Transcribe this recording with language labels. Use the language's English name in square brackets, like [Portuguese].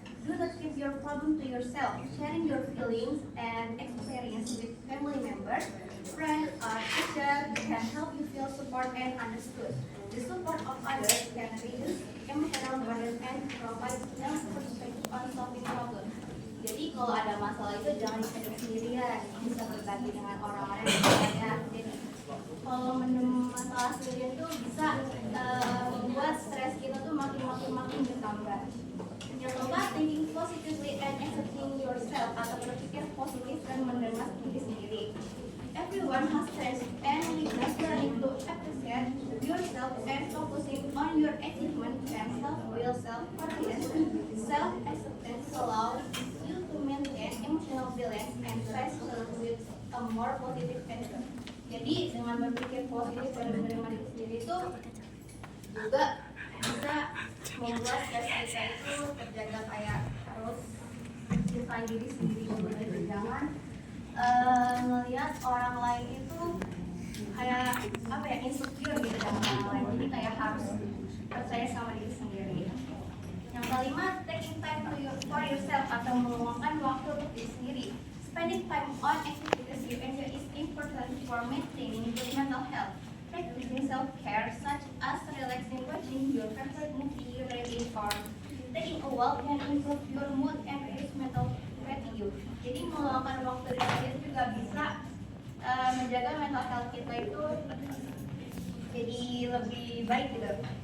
[English] Do not keep your problem to yourself. Sharing your feelings and experience with family members, friends, or teachers can help you feel support and understood. The support of others can reduce emotional burden and provide them perspective on solving problems. [Indonesian] Jadi kalau ada masalah itu jangan dipendam sendirian, bisa berbagi dengan orang-orang yang percaya. Kalau mendem masalah sendirian tuh bisa membuat stres kita tuh makin bertambah. Yang keempat, [English] thinking positively and accepting yourself [Indonesian] atau berpikir positif dan menerima diri sendiri. [English] Everyone has strengths and weakness. Learning to appreciate yourself and focusing on your achievement and self-will, self-confidence, self-acceptance allows you to maintain emotional balance and face with a more positive attitude. [Indonesian] Jadi dengan berpikir positif dan menerima diri sendiri itu juga bisa membuat stres kita itu terjaga, kayak harus cintai diri sendiri dulu, dan jangan ngelihat orang lain itu kayak apa ya, insecure gitu sama orang lain. Jadi kayak harus percaya sama diri sendiri. Yang kelima, [English] taking time for yourself [Indonesian] atau meluangkan waktu untuk diri sendiri. [English] Spending time on activities you enjoy is important for maintaining good mental health. Practicing self-care such as relaxing, watching your favorite movie, reading, or taking a walk can improve your mood and reduce mental fatigue. [Indonesian] Jadi meluangkan waktu di sendiri juga bisa menjaga mental health kita itu jadi lebih baik gitu.